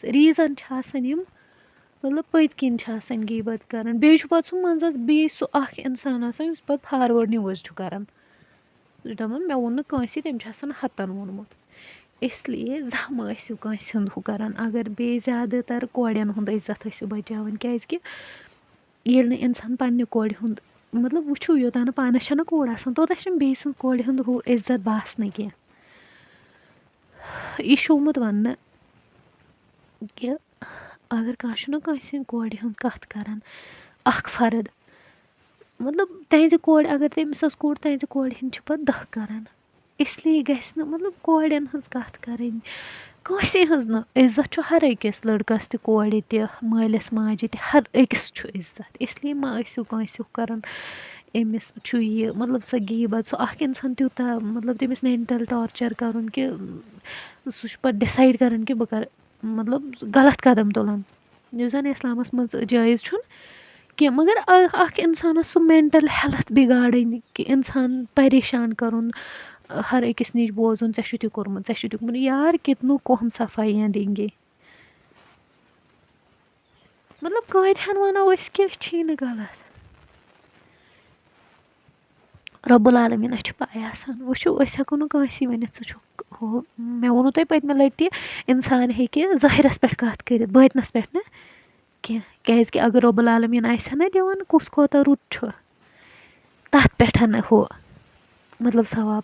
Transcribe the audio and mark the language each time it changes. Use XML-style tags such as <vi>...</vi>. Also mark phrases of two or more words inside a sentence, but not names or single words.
<ks>ریٖزن چھِ آسان یِم مطلب پٔتۍ کِنۍ چھِ آسان غیٖبت کران. بیٚیہِ چھُ پتہٕ سُہ منٛزس بیٚیہِ سُہ اکھ اِنسان آسان یُس پتہٕ فاروٲڈ نِوٕز چھُ کران, سُہ چھُ دپان مےٚ ووٚن نہٕ کٲنٛسہِ, تٔمۍ چھُ آسان ہتن ووٚنمُت.</ks> <ur>اس لیے</ur> <ks>زانٛہہ مہٕ ٲسِو کٲنٛسہِ ہُنٛد ہُہ کران. اگر بیٚیہِ زیادٕ تر کورٮ۪ن ہُنٛد عزت ٲسِو بچاوان, کیازِ کہِ ییٚلہِ نہٕ اِنسان پننہِ کورِ ہُنٛد مطلب وٕچھو یوٚتانۍ نہٕ پانس چھنہ کوٗر آسان توٚتانۍ چھنہٕ بیٚیہِ سٕنٛز کورِ ہُنٛد ہُہ عزت باسنٕے کینٛہہ. یہِ چھُ آمُت وننہٕ کہِ اگر کانٛہہ چھُنہ کٲنٛسہِ ہٕنٛدِ کورِ ہٕنٛز کتھ کران, اکھ فرد مطلب تہنٛزِ کورِ اگر تٔمِس ٲس کوٗر تہنٛزِ کورِ ہٕنٛدۍ چھِ پتہٕ 10 کران.</ks> <ur>اس لیے</ur> <ks>گژھِ نہٕ مطلب کورٮ۪ن ہٕنٛز کتھ کرٕنۍ, کٲنٛسے ہٕنٛز نہٕ. عزت چھُ ہر أکِس, لڑکس تہِ کورِ تہِ مٲلِس ماجہِ تہِ, ہر أکِس چھُ عزت.</ks> <ur>اس لیے</ur> <ks>ما ٲسِو کٲنٛسہِ ہُہ کران أمِس چھُ یہِ مطلب سۄ غیٖبت, سُہ اکھ اِنسان تیوٗتاہ مطلب تٔمِس</ks> <en>mental torture</en> <ks>کرُن کہِ سُہ چھُ پتہٕ ڈِسایڈ کران کہِ بہٕ کرٕ مطلب غلط قدم تُلان, یُس زن اِسلامس منٛز جٲیز چھُنہٕ کینٛہہ. مگر اکھ انسانس سُہ</ks> <en>mental health</en> <ks>بِگاڑٕنۍ کہِ انسان پریشان کرُن, ہر أکِس نِش بوزُن ژےٚ چھُتھ یہِ کوٚرمُت, ژےٚ چھُتھ یہِ کوٚرمُت,</ks> <ur>یار کتنو کو ہم صفایاں دیں گے.</ur> <ks>مطلب کۭتہن ونو أسۍ کہِ چھی نہٕ غلط, رۄب العالمیٖنس چھِ پاے آسان. وٕچھو أسۍ ہٮ۪کو نہٕ کٲنٛسہِ ؤنِتھ ژٕ چھُکھ ہُہ, مےٚ ووٚنوٕ تۄہہِ پٔتمہِ لٹہِ تہِ انسان ہیٚکہِ ظٲہرس پٮ۪ٹھ کتھ کٔرِتھ, بٲطنس پٮ۪ٹھ نہٕ کینٛہہ. کیازِ کہِ اگر رۄب العالمیٖن آسہِ ہا نہ دِوان کُس کوتاہ رُت چھُ, تتھ پٮ۪ٹھ ہُہ مطلب ثواب.</ks>